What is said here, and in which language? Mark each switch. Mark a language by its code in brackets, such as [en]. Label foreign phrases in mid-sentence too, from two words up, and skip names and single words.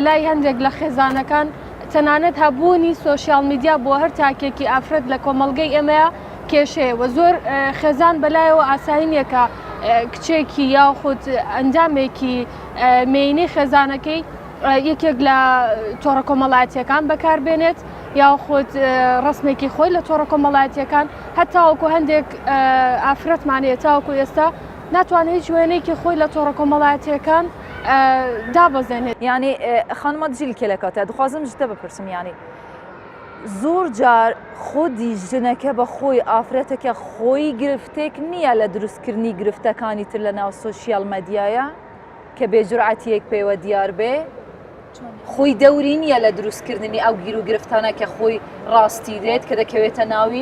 [ckb] لای هەندێک لە خێزانەکان تەنانەت هەبوونی سۆشیال میدیا بۆ هەر تاکێکی ئافرەت لە کۆمەڵگەی ئێمەیە کێشەیە و زۆر خێزان بەلایەوە ئاساینیە کە کچێکی یاخود ئەندامێکی مێینەی خێزانەکەی یەکێک لە تۆڕە کۆمەڵایەتیەکان بەکاربێنێت یاخود ڕسمێکی خۆی لە تۆڕە کۆمەڵایەتیەکان هەتاوەکو هەندێک ئافرەتمانەیە تاوەکو ئێستا ناتوانێت هیچ وێنەیەکی خۆی لە تۆڕە کۆمەڵایەتیەکان دابەزێنێت یعنی خانمە جیل کێلەکاتە دخوازم [ku] ji te bipirsim yani [ckb] زۆر جار خودی ژنەکە بە خۆی ئافرەتێکە خۆی گرفتێک نییە لە دروستکردنی گرفتەکانی تر لە ناو سۆشیال مەدیایە کە بێجورعەتیەک پێوە دیار بێ خۆی دەوری نییە لە دروستکردنی ئەو گیر و گرفتانە کە خۆی ڕاستی دێت کە دەکەوێتە ناوی